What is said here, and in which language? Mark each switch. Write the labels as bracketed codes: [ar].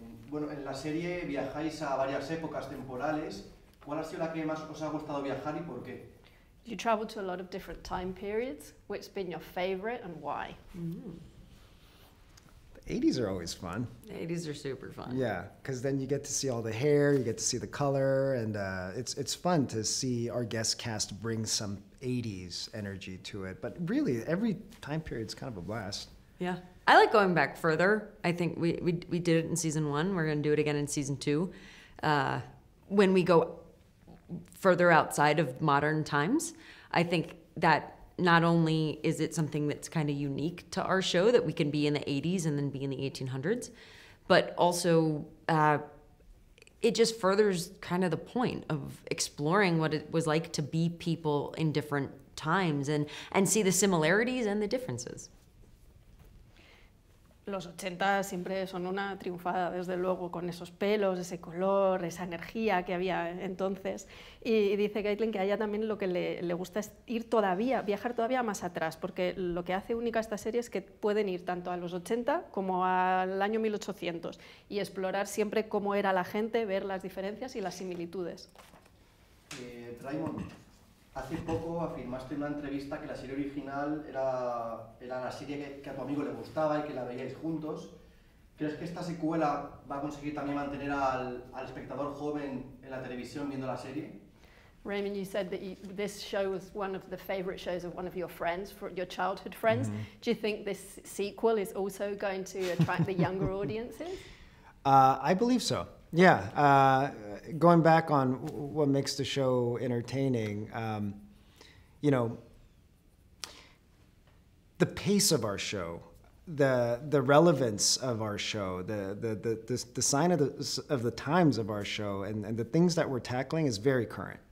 [es] Bueno, en la serie viajáis a varias épocas temporales. ¿cuál ha sido la que más os ha gustado viajar y por qué? [en] You travel to a lot of different time periods. Which's been your favorite and why? The 80s are always fun. The 80s are super fun. Yeah, because then you get to see all the hair, you get to see the color, and it's fun to see our guest cast bring some 80s energy to it. But really, every time period's kind of a blast. Yeah. I like going back further. I think we did it in season 1. We're going to do it again in season 2. When we go further outside of modern times, I think that not only is it something that's kind of unique to our show, that we can be in the 80s and then be in the 1800s, but also it just furthers kind of the point of exploring what it was like to be people in different times and see the similarities and the differences. [es] Los 80 siempre son una triunfada, desde luego, con esos pelos, ese color, esa energía que había entonces. Y dice Caitlin que a ella también lo que le gusta es viajar todavía más atrás, porque lo que hace única esta serie es que pueden ir tanto a los 80 como al año 1800 y explorar siempre cómo era la gente, ver las diferencias y las similitudes. Raymond, hace poco afirmaste en una entrevista que la serie original era la serie que a tu amigo le gustaba y que la veíais juntos. ¿Crees que esta secuela va a conseguir también mantener al espectador joven en la televisión viendo la serie? [en] Raymond, you said that this show was one of the favorite shows of one of your friends, your childhood friends. Do you think this sequel is also going to attract the younger audiences? I believe so. Yeah, going back on what makes the show entertaining, you know, the pace of our show, the relevance of our show, the sign of the times of our show, and the things that we're tackling is very current.